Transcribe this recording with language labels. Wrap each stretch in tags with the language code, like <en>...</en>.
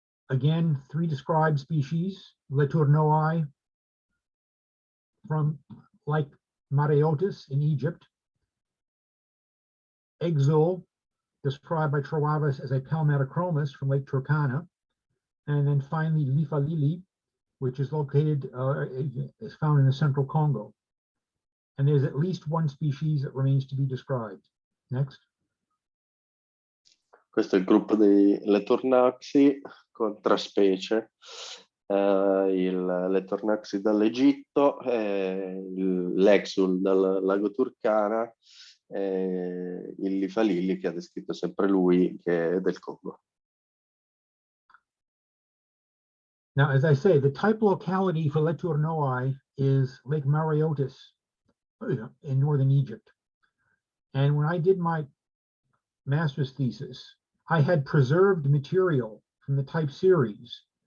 <en>Again, 3 described species, letournoi from like Mariotas in Egypt, Exile, described by Troavis as a Palmatochromis from Lake Turkana, and then finally Lifalili, which is located, is found in the central Congo. And there's at least one species that remains to be described. Next.</en> <it>Questo è il gruppo dei Letornaxi con 3 specie. Il Letornaxi dall'Egitto, l'Exul dal lago Turkana, il Lifalili, che ha descritto sempre lui, che è del Congo.</it> <en>Now, as I say, the type locality for Letournoi is Lake Mariotas in northern Egypt. And when I did my master's thesis, I had preserved material from the type series</en>